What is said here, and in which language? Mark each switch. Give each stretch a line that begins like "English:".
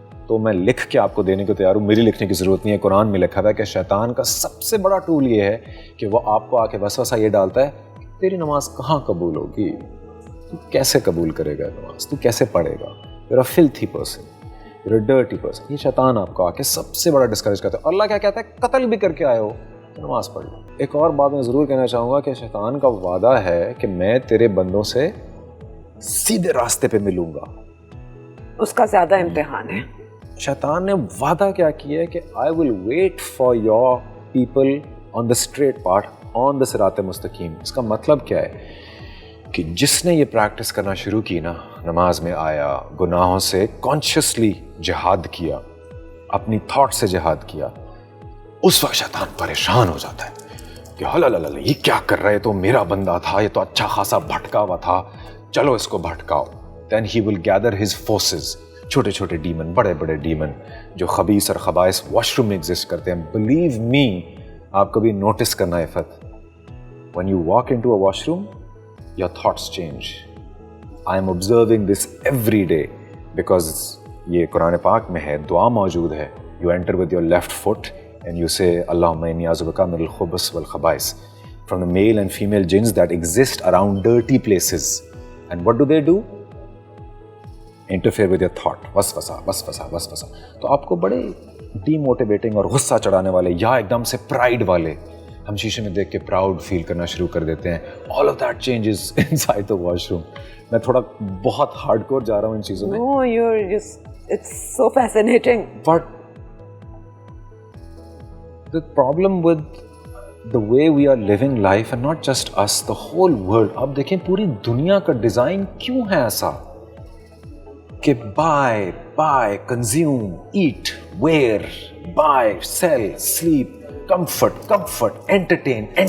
Urdu: تو میں لکھ کے آپ کو دینے کو تیار ہوں, میری لکھنے کی ضرورت نہیں ہے. قرآن میں لکھا ہوا ہے کہ شیطان کا سب سے بڑا ٹول یہ ہے کہ وہ آپ کو آ کے وسوسہ یہ ڈالتا ہے تیری نماز کہاں قبول ہوگی, تو کیسے قبول کرے گا نماز, تو کیسے پڑھے گا,
English: you're a filthy person, you're a dirty person.
Urdu: یہ شیطان آپ کو آ کے سب سے بڑا ڈسکریج کرتا ہے. اللہ کیا کہتا ہے, قتل بھی کر کے آئے ہو تو نماز پڑھ لو. ایک اور بات میں ضرور کہنا چاہوں گا کہ شیطان کا وعدہ ہے کہ میں تیرے بندوں سے سیدھے راستے پہ ملوں گا. اس کا زیادہ امتحان ہے. شیطان نے وعدہ کیا کیا ہے کہ
English: I will wait for your people on the straight path, on the صراط مستقیم.
Urdu: اس کا مطلب کیا ہے کہ جس نے یہ پریکٹس کرنا شروع کی نا, نماز میں آیا, گناہوں سے کانشیسلی جہاد کیا, اپنی تھاٹ سے جہاد کیا, اس وقت شیطان پریشان ہو جاتا ہے کہ ہلا یہ کیا کر رہے, تو میرا بندہ تھا, یہ تو اچھا خاصا بھٹکا ہوا تھا, چلو اس کو بھٹکاؤ.
English: Then he will gather his forces,
Urdu: چھوٹے چھوٹے ڈیمن, بڑے بڑے ڈیمن جو خبیث اور خبائث واش روم میں ایگزسٹ کرتے ہیں.
English: believe me,
Urdu: آپ کبھی نوٹس کرنا ہے فت,
English: when you walk into a washroom, your thoughts change. I am observing this every day because
Urdu: یہ قرآن پاک میں ہے, دعا موجود ہے.
English: You enter with your left foot and you say
Arabic: اللہم انی اعوذ بک من الخبث والخبائث,
English: from the male and female jinns that exist around dirty places. And what do? Interfere with your thought.
Urdu: وسوسہ. تو آپ کو بڑے ڈی موٹیویٹنگ اور غصہ چڑھانے والے یا ایک دم سے پرائڈ والے, ہم شیشے میں دیکھ کے پراؤڈ فیل کرنا شروع کر دیتے ہیں.
English: All of that changes inside the washroom.
Urdu: میں تھوڑا بہت ہارڈ کور جا رہا ہوں ان چیزوں میں.
English: No, it's so fascinating. But the problem with the way we are living life, and not just us, the whole world,
Urdu: آپ دیکھیں پوری دنیا کا ڈیزائن کیوں ہے ایسا کہ
English: buy, consume, eat, wear, buy, sell, sleep, comfort, entertain.